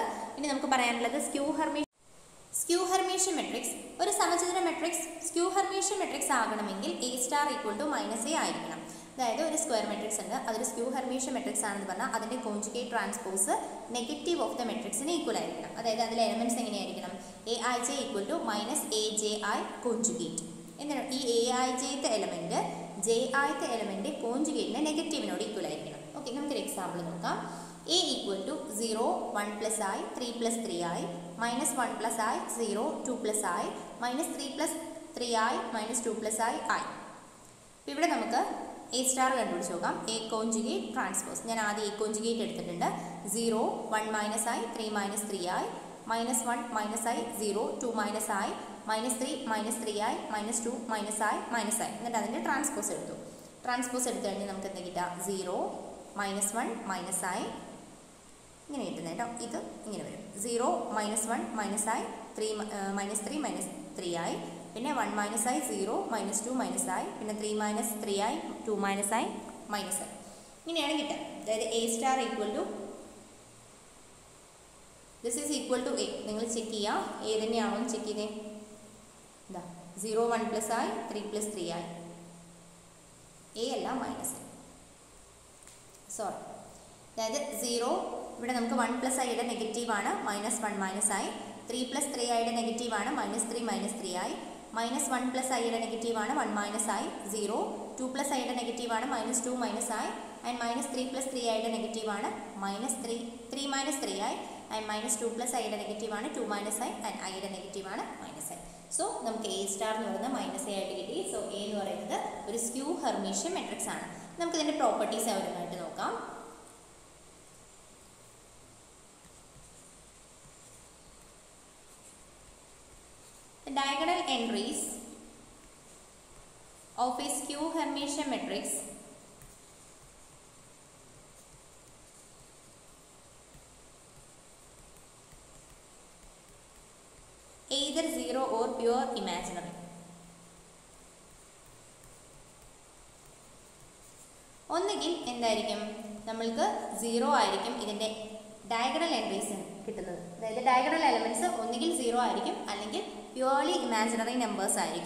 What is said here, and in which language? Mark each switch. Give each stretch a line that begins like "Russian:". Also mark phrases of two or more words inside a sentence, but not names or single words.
Malayalam: ഇനി നമുക്ക് പറയാനുള്ളത്
English: skew Hermitian matrix.
Malayalam: ഒരു സമചതുര മെട്രിക്സ്
English: skew Hermitian matrix
Malayalam: ആകണമെങ്കിൽ
English: A star equal to -a
Malayalam: ആയിരിക്കണം. അതായത് ഒരു
English: square matrix
Malayalam: ഉണ്ട്, അതൊരു
English: skew Hermitian matrix
Malayalam: ആണെന്ന് പറഞ്ഞാൽ അതിൻ്റെ
English: conjugate transpose negative of the matrix
Malayalam: ഈക്വൽ ആയിരിക്കണം. അതായത് അതിലെ എലമെൻറ്റ്സ് എങ്ങനെയായിരിക്കണം?
English: Aij equal to minus Aji conjugate.
Malayalam: എന്താണ് ഈ Aijത്തെ എലമെന്റ് Jiത്തെ എലമെന്റ് കോഞ്ചുഗേറ്റിന്റെ നെഗറ്റീവിനോട് ഈക്വൽ ആയിരിക്കണം. ഓക്കെ, നമുക്കൊരു എക്സാമ്പിൾ നോക്കാം.
English: A equal to 0, 1 plus I, 3 plus 3I, minus 1 plus I, 0, 2 plus I, minus 3 plus 3I, minus 2 plus I.
Malayalam: അപ്പോൾ ഇവിടെ നമുക്ക്
English: A star
Malayalam: കണ്ടുപിടിച്ച് നോക്കാം.
English: A conjugate transpose.
Malayalam: ഞാൻ ആദ്യം A കോഞ്ചുഗേറ്റ് എടുത്തിട്ടുണ്ട്.
English: 0, 1 minus I, 3 minus 3I, minus 1 minus I, 0, 2 minus I, minus 3 minus 3I, minus 2 minus I, minus I.
Malayalam: എന്നിട്ട് അതിൻ്റെ ട്രാൻസ്പോസ് എടുത്തു. ട്രാൻസ്പോസ് എടുത്തു കഴിഞ്ഞാൽ നമുക്ക് എന്താ കിട്ടുക?
English: 0, minus 1 minus I,
Malayalam: ഇങ്ങനെ കിട്ടുന്നത് കേട്ടോ. ഇത് ഇങ്ങനെ വരും.
English: 0 minus 1 minus I, 3 minus 3 minus 3I, പിന്നെ 1 minus I, 0 minus 2 minus I, പിന്നെ 3 minus 3I, 2 minus I, minus I.
Malayalam: ഇങ്ങനെയാണ് കിട്ടുക. അതായത്
English: A star equal to this is equal to A.
Malayalam: നിങ്ങൾ ചെക്ക് ചെയ്യുക ഏത് തന്നെയാണോ എന്ന് ചെക്ക് ചെയ്തേ.
English: എന്താ 0, 1 plus I, 3 plus 3I.
Malayalam: A അല്ല,
English: minus I.
Malayalam: സോറി, അതായത് 0 ഇവിടെ നമുക്ക്
English: 1 plus I
Malayalam: യുടെ നെഗറ്റീവാണ്
English: minus 1 minus I, 3 plus 3I
Malayalam: യുടെ നെഗറ്റീവാണ്
English: minus 3 minus 3I, minus 1 plus I
Malayalam: യുടെ നെഗറ്റീവാണ്
English: 1 minus I,
Malayalam: 0,
English: 2 plus I
Malayalam: യുടെ നെഗറ്റീവാണ്
English: minus 2 minus I, and minus 3 plus 3I
Malayalam: യുടെ നെഗറ്റീവാണ്
English: minus 3 minus 3I, and minus 2 plus I
Malayalam: യുടെ നെഗറ്റീവാണ്
English: 2 minus I,
Malayalam: ആൻഡ് Iയുടെ നെഗറ്റീവാണ്
English: minus I.
Malayalam: സോ നമുക്ക്
English: A star
Malayalam: എന്ന് പറയുന്നത്
English: minus A
Malayalam: ആയിട്ട് കിട്ടി. സോ A എന്ന് പറയുന്നത് ഒരു
English: skew Hermitian matrix
Malayalam: ആണ്. നമുക്ക് ഇതിൻ്റെ പ്രോപ്പർട്ടീസ് ഓരോന്നായിട്ട് നോക്കാം.
English: The diagonal entries of a skew Hermitian matrix either 0 or pure imaginary.
Malayalam: ഒന്നുകിൽ എന്തായിരിക്കും, നമ്മൾക്ക് 0 ആയിരിക്കും ഇതിൻ്റെ
English: diagonal entries
Malayalam: കിട്ടുന്നത്. അതായത്
English: diagonal elements
Malayalam: ഒന്നുകിൽ 0 ആയിരിക്കും, അല്ലെങ്കിൽ
English: purely imaginary numbers
Malayalam: ആയിരിക്കും.